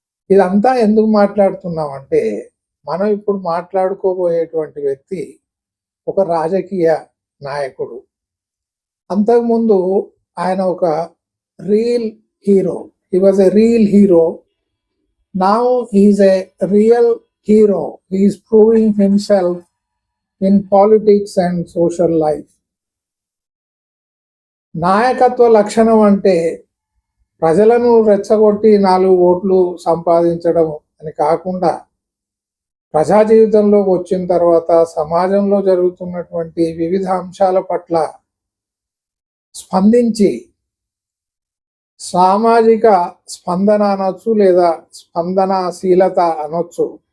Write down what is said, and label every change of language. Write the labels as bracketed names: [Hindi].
[Telugu] ఇదంతా ఎందుకు మాట్లాడుతున్నామంటే, మనం ఇప్పుడు మాట్లాడుకోబోయేటువంటి వ్యక్తి ఒక రాజకీయ నాయకుడు. అంతకుముందు ఆయన ఒక real hero. [English] He was a real hero. Now he is a real hero. He is proving himself in politics and social life. [Telugu] నాయకత్వ లక్షణం అంటే ప్రజలను రెచ్చగొట్టి 4 ఓట్లు సంపాదించడం అని కాకుండా, ప్రజా జీవితంలోకి వచ్చిన తర్వాత సమాజంలో జరుగుతున్నటువంటి వివిధ అంశాల పట్ల స్పందించి, సామాజిక స్పందన అనొచ్చు లేదా స్పందనశీలత అనొచ్చు,